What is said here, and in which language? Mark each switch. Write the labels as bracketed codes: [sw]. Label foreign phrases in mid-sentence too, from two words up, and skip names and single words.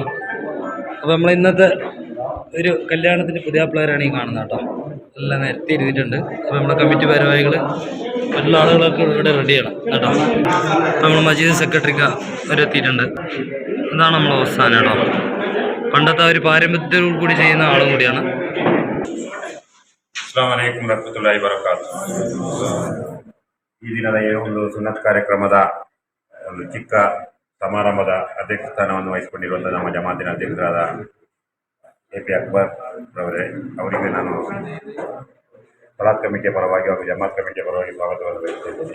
[ml] അപ്പോൾ നമ്മൾ ഇന്നത്തെ ഒരു കല്യാണത്തിൻ്റെ പുതിയ പ്ലെയറാണ് ഈ കാണുന്നത് കേട്ടോ. എല്ലാം നിരത്തി ഇരുന്നിട്ടുണ്ട്. അപ്പോൾ നമ്മളെ കമ്മിറ്റി ഭാരവാഹികൾ മറ്റുള്ള ആളുകളൊക്കെ ഇവിടെ റെഡിയാണ് കേട്ടോ. അപ്പോൾ നമ്മൾ മജീദ് സെക്രട്ടറിക്ക് അവരെത്തിയിട്ടുണ്ട്. ഇതാണ് നമ്മൾ അവസാനം കേട്ടോ. പണ്ടത്തെ ഒരു പാരമ്പര്യത്തോടു കൂടി ചെയ്യുന്ന ആളും കൂടിയാണ്. [ar] السلام عليكم ورحمة الله وبركاته. [kn] ಈ ದಿನದ ಈ ಒಂದು ಸುನ್ನತ್ ಕಾರ್ಯಕ್ರಮದ ಒಂದು ಚಿಕ್ಕ ಸಮಾರಂಭದ ಅಧ್ಯಕ್ಷ ಸ್ಥಾನವನ್ನು ವಹಿಸಿಕೊಂಡಿರುವಂಥ ನಮ್ಮ ಜಮಾತಿನ ಅಧ್ಯಕ್ಷರಾದ AP ಅಕ್ಬರ್ ರವರೇ, ಅವರಿಗೆ ನಾನು ಸಲಾತ್ ಕಮಿಟಿಯ ಪರವಾಗಿ ಹಾಗೂ ಜಮಾತ್ ಕಮಿಟಿಯ ಪರವಾಗಿ ಸ್ವಾಗತವನ್ನು ಬಯಸುತ್ತಿದ್ದೀನಿ.